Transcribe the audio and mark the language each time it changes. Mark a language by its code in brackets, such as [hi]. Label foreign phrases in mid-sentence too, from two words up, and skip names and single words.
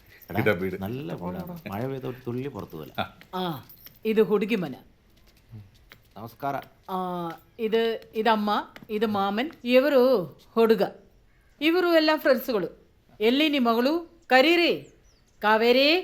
[ml] ഇതാ വീട്. നല്ല വീടാണ്. മഴ പെയ്ത ഒരു തുള്ളി പുറത്തു പോലെ. [kn] ಆ ಇದು ಹುಡುಗಿ ಮನೆ. നമസ്കാര. ಇದಮ್ಮ, ಇದು ಮಾಮನ್, ಇವರು ಹುಡುಗ. ಇವರು ಎಲ್ಲ ಫ್ರೆಂಡ್ಸ್ಗಳು. ಎಲ್ಲಿ ನಿಮ್ಮ ಮಗಳು? ಕರೀರಿ. ಕಾವೇರಿ.